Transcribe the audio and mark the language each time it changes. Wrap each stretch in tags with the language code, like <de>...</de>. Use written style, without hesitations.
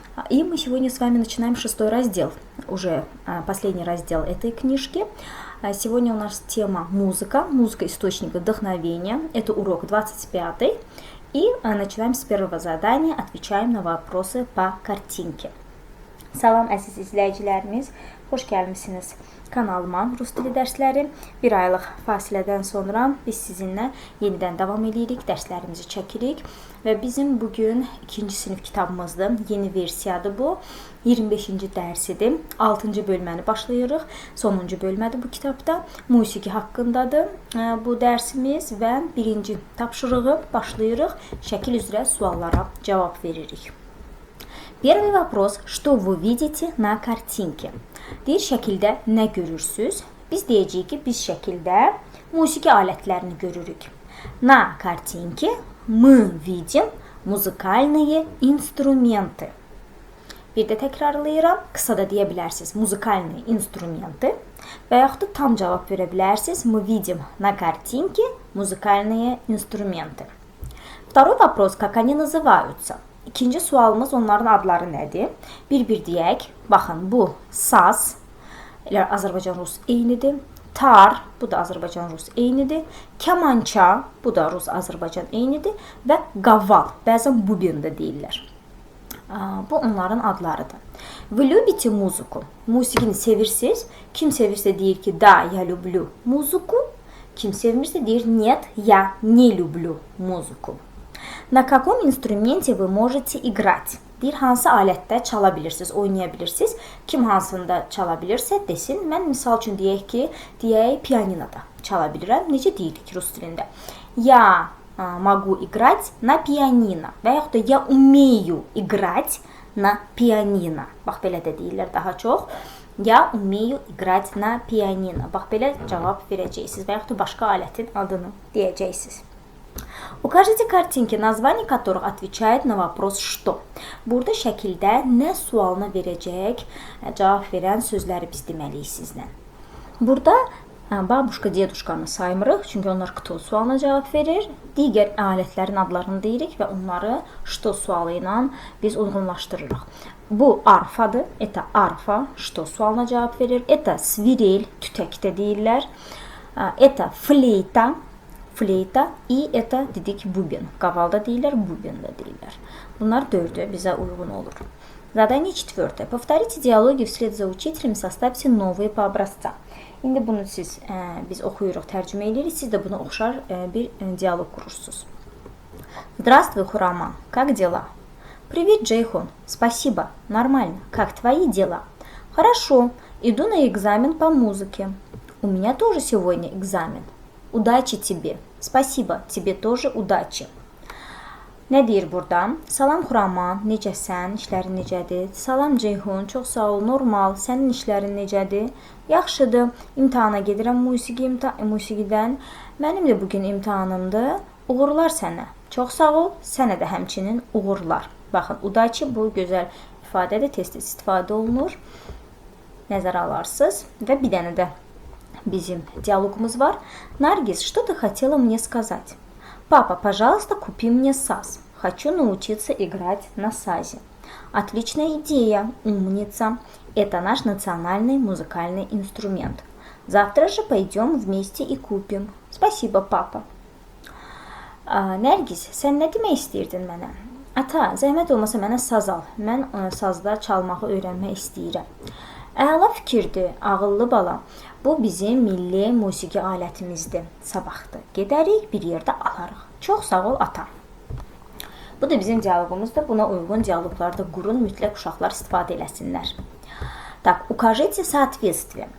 <ru>И мы сегодня с вами начинаем 6-й раздел, уже последний раздел этой книжки. Сегодня у нас тема музыка, музыка источник вдохновения. Это урок 25. И начинаем с первого задания, отвечаем на вопросы по kартинке.</ru> <az>Salam əziz izləyicilərimiz, xoş gəlmisiniz kanalıma Rus dili dərsləri. Bir aylıq fasilədən sonra biz sizinlə yenidən davam edirik, dərslərimizi çəkirik. Və bizim bugün 2-ci sinif kitabımızdır, yeni versiyadır bu. 25-ci dərsidir, 6-cı bölməni başlayırıq. Sonuncu bölmədir bu kitabda. Musiqi haqqındadır bu dərsimiz və birinci tapşırığı başlayırıq. Şəkil üzrə suallara cavab veririk.</az> <ru>Первый вопрос, что вы видите на картинке?</ru> <az>Deyir, şəkildə nə görürsünüz? Biz deyəcəyik ki, biz şəkildə musiqi alətlərini görürük.</az> <ru>На картинке мы видим музыкальные инструменты.</ru> <az>Bir də təkrarlayıram, qısa da deyə bilərsiniz</az> <ru>музыкальные инструменты</ru> <az>və yaxud da tam cavab verə bilərsiniz.</az> <ru>Мы видим на картинке музыкальные инструменты. Второй вопрос, как они называются?</ru> <az>İkinci sualımız onların adları nədir? Bir deyək. Baxın, bu saz, Azərbaycan-Rus eynidir. Tar, bu da Azərbaycan-Rus eynidir. Kamança, bu da Rus-Azərbaycan eynidir. Və qaval, bəzən bubin də deyirlər. Bu onların adlarıdır.</az> <ru>Вы любите музыку?</ru> <az>Musiqini sevirsiniz. Kim sevirsə deyir ki,</az> <ru>да, я люблю музыку.</ru> <az>Kim sevmirsə deyir,</az> <ru>нет, я не люблю музыку. На каком инструменте вы можете играть?</ru> <az>Deyir, hansı alətdə çala bilirsiniz, oynaya bilirsiniz. Kim hansında çala bilirsə desin. Mən misal üçün deyək ki, pianinoda çala bilirəm. Necə deyirik rus dilində?</az> <ru>Я могу играть на пианино.</ru> <az>Və yaxud da</az> <ru>я умею играть на пианино.</ru> <az>Bax, belə də deyirlər daha çox.</az> <ru>Я умею играть на пианино.</ru> <az>Bax, belə cavab verəcəksiniz. Və yaxud da başqa alətin adını deyəcəksiniz.</az> <ru>Укажите картинки, название которых отвечает на вопрос «что».</ru> <az>Burada şəkildə nə sualına verəcək, cavab verən sözləri biz deməliyik sizlə. Burada babuşka, deduşkanı saymırıq, çünki onlar кто sualına cavab verir. Digər alətlərin adlarını deyirik və onları что sualı ilə biz uyğunlaşdırırıq. Bu arfadır, это arfa, что sualına cavab verir.</az> <ru>Это свирель,</ru> <az>tütəkdə deyirlər.</az> <ru>Это флейта.</ru> <az>Fleyta и это dedik bubin. Qavalda deyirlər, bubin də deyirlər. Bunlar dördü bizə uyğun olur.</az> <ru>Задание 4. Повторите диалоги вслед за учителем, составьте новые по образцам.</ru> <az>İndi bunu biz oxuyuruq, tərcümə edirik. Siz də buna oxşar bir dialoq qurursunuz.</az> <ru>Здравствуй, Хурама. Как дела? Привет, Джейхон. Спасибо. Нормально. Как твои дела? Хорошо. Иду на экзамен по музыке. У меня тоже сегодня экзамен. Удачи тебе. Спасибо. Тебе тоже удачи.</ru> <az>Nə deyir burada? Salam Xurama, necəsən? İşlərin necədir? Salam Ceyhun, çox sağ ol, normal. Sənin işlərin necədir? Yaxşıdır. İmtahana gedirəm musiqidən. Mənim də bugün imtahanımdır. Uğurlar sənə. Çox sağ ol. Sənə də həmçinin uğurlar. Baxın, udачи bu gözəl ifadədə tez-tez istifadə olunur. Nəzərə alarsınız. Və bir dənə də bizim диалогumuz var.</az> <ru>Наргиз, что ты хотела мне сказать? Папа, пожалуйста, купи мне саз. Хочу научиться играть на сазе. Отличная идея, умница. Это наш национальный музыкальный инструмент. Завтра же пойдем вместе и купим. Спасибо, папа.</ru> <az>Nərgiz, sən nə demək istəyirdin mənə? Ata, zəhmət olmasa mənə saz al. Mən sazda çalmağı öyrənmək istəyirəm. Əla fikirdir, ağıllı bala. Bu bizim milli musiqi alətimizdir. Sabahdır. Gedərik, bir yerdə alarıq. Çox sağ ol, ata. Bu da bizim dialogumuzdur. Buna uyğun dialoglarda qurun, mütləq uşaqlar istifadə eləsinlər.</az> <ru>Tak, укажите соответствие.</ru>